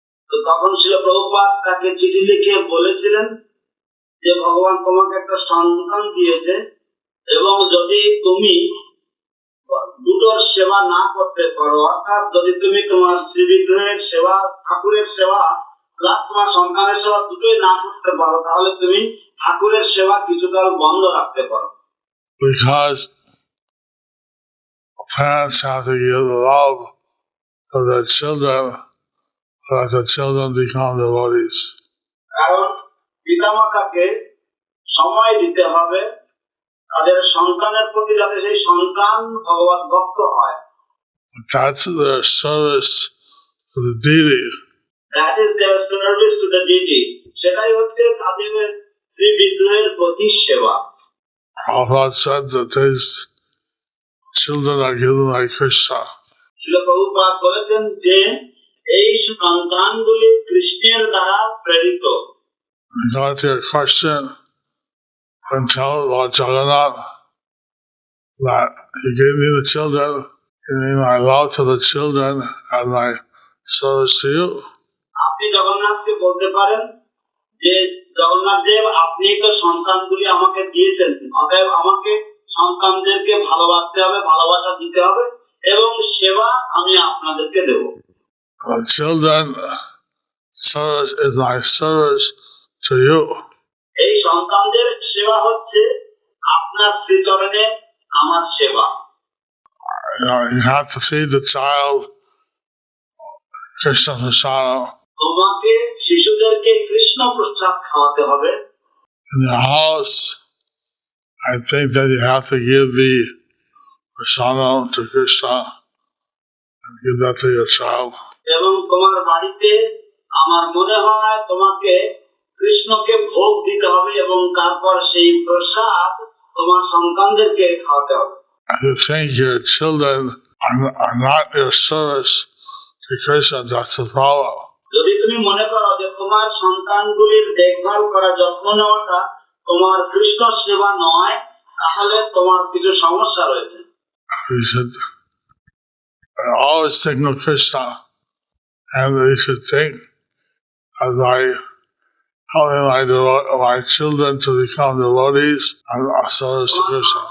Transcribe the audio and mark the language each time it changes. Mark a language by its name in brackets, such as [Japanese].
[Bangla] তো তখন শ্রীল প্রভুপাদ তাকে চিঠি লিখে বলেছিলেন যে ভগবান তোমাকে একটা সন্তান দিয়েছে এবং যদি তুমি দুটোর সেবা না করতে পারো, অর্থাৎ যদি তুমি তোমার শ্রী বিগ্রহের সেবা, ঠাকুরের সেবা প্লাস তোমার সন্তানের সেবা দুটোই না করতে পারো, তাহলে তুমি ঠাকুরের সেবা কিছুকাল বন্ধ রাখতে পারো। [English] Because parents have to give love to their children, let the children become devotees. [Bangla] কারণ পিতামাতাকে সময় দিতে হবে তাদের সন্তানের প্রতি, যাতে সেই সন্তান ভগবত ভক্ত হয়। [English] That's their service to the deity. That is their service to the deity. [Bangla] সেটাই হচ্ছে তাদের শ্রী বিগ্রহের প্রতি সেবা। [English] Prabhupada said that these children are given by Krishna. [Bangla] Srila Prabhupada বলেছেন যে এই সন্তানগুলি কৃষ্ণের দ্বারা প্রেরিত। [English] Got your question and tell Lord Jagannath that he gave me the children, gave me my love to the children and my service to you. [Bangla] আপনি জগন্নাথকে বলতে পারেন যে জগন্নাথ দেব, আপনি তো সন্তানগুলি আমাকে দিয়েছেন, অতএব আমাকে সন্তানদেরকে ভালোবাসতে হবে, ভালোবাসা দিতে হবে এবং সেবা আমি আপনাদেরকে দেব। [English] The children service is my service to you. [Bangla] এই সন্তানদের সেবা হচ্ছে আপনার শ্রীচরণে আমার সেবা। [English] You have to feed the child Krishna Prasada. [Bangla] তোমাকে শিশুদেরকে কৃষ্ণ প্রসাদ খাওয়াতে হবে। [English] In your house, I think that you have to give the prasadam to Krishna and give that to your child. [Bangla] এবং তোমার বাড়িতে আমার মনে হয় তোমাকে কৃষ্ণকে ভোগ দিতে হবে এবং তারপর সেই প্রসাদ তোমার সন্তানদেরকে খাওয়াতে হবে। [English] If you think your children are not your service to Krishna, that's the problem. [Bangla] যদি তুমি মনে করো যে তোমার সন্তানগুলির দেখভাল করা, যত্ন নেওয়াটা তোমার কৃষ্ণ সেবা নয়, তাহলে তোমার কিছু সমস্যা রয়েছে। [English] We should always think of Krishna, and we should think of helping my children to become devotees and service to Krishna.